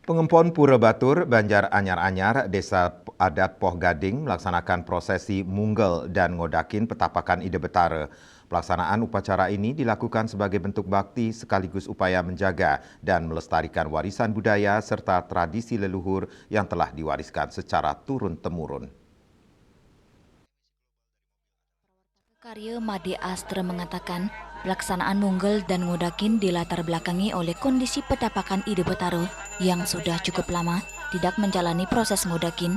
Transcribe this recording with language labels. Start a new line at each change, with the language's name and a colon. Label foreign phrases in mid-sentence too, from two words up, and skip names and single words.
Indonesian: Pengempon Pura Batur, Banjar Anyar-Anyar, Desa Adat Poh Gading melaksanakan prosesi munggel dan ngodakin petapakan Ide Betara. Pelaksanaan upacara ini dilakukan sebagai bentuk bakti sekaligus upaya menjaga dan melestarikan warisan budaya serta tradisi leluhur yang telah diwariskan secara turun-temurun. Karya Made Astra mengatakan, pelaksanaan munggel dan ngodakin dilatar belakangi oleh kondisi petapakan Ide Betara yang sudah cukup lama tidak menjalani proses ngodakin.